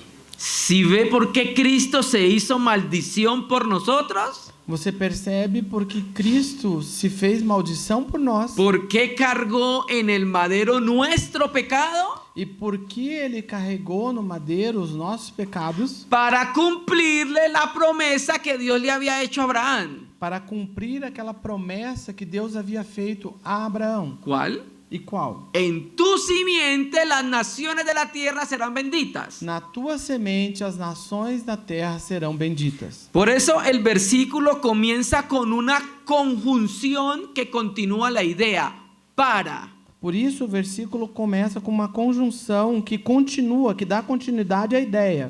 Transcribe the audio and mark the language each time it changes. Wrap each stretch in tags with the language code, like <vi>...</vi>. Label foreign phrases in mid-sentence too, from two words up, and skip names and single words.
<es>Si ve por qué Cristo se hizo maldición por nosotros,</es> <pt>Você percebe porque Cristo se fez maldição por nós</pt> <es>por qué cargó en el madero nuestro pecado,</es> <pt>e porque Ele carregou no madeiro os nossos pecados</pt> <es>para cumplirle la promesa que Dios le había hecho a Abraham.</es> <pt>para cumprir aquela promessa que Deus havia feito a Abraão.</pt> <es>¿Cuál?</es> <pt>E qual?</pt> <es>En tu simiente las naciones de la tierra serán benditas.</es> <pt>Na tua semente as nações da terra serão benditas.</pt> <es>Por eso el versículo comienza con una conjunción que continúa la idea. Para.</es> <pt>Por isso, o versículo começa com uma conjunção que continua, que dá continuidade à ideia.</pt>